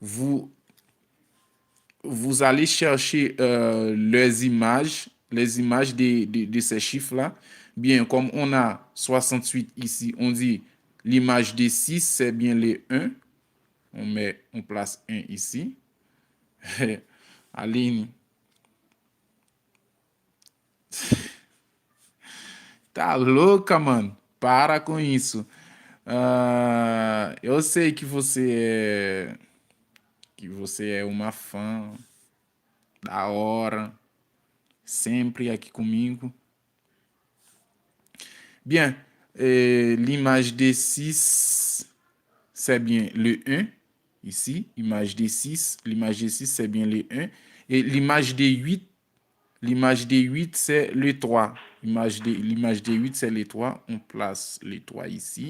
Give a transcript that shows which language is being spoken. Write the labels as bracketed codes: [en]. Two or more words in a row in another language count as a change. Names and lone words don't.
[fr] Vous allez chercher les images de ces chiffres-là. Bien, comme on a 68 ici, on dit l'image des 6, c'est bien les 1. On place 1 ici. [pt] Aline, tá louca, mano? Para com isso. Eu sei que você é uma fã da hora, sempre aqui comigo. [fr] Bien, l'image des 6, c'est bien le 1, ici. Image des 6, l'image des 6, c'est bien le 1. Et l'image des 8, c'est le 3. L'image des 8, c'est le 3. On place le 3 ici.